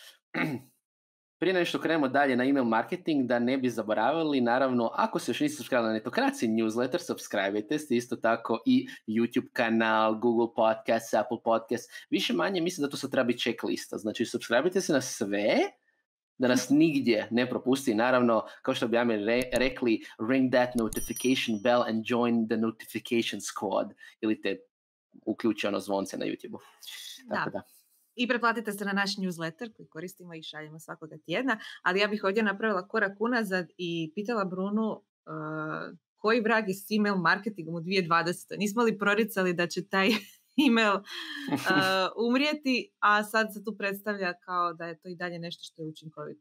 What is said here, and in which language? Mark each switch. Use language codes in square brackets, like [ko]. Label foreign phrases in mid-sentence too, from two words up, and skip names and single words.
[hr] Prije nego što krenemo dalje na [en] email marketing, [hr] da ne bi zaboravili, naravno, ako se još niste subscribili na Netokraciji newsletter, subscribe-ite ste, isto tako i YouTube kanal, Google Podcast, Apple Podcast. Više manje mislim da to sad treba biti checklista. Znači, subscribe-ite se na sve, da nas nigdje ne propusti. Naravno, kao što bi ja rekli, [en] ring that notification bell and join the notification squad. [hr] Ili te uključi ono zvonce na YouTube-u. Tako da. I pretplatite se na naš newsletter koji koristimo i šaljemo svakoga tjedna, ali ja bih ovdje napravila korak unazad i pitala Brunu koji vrag je s email marketingom u 2020. Nismo li proricali da će taj email umrijeti, a sad se tu predstavlja kao da je to i dalje nešto što je učinkovito.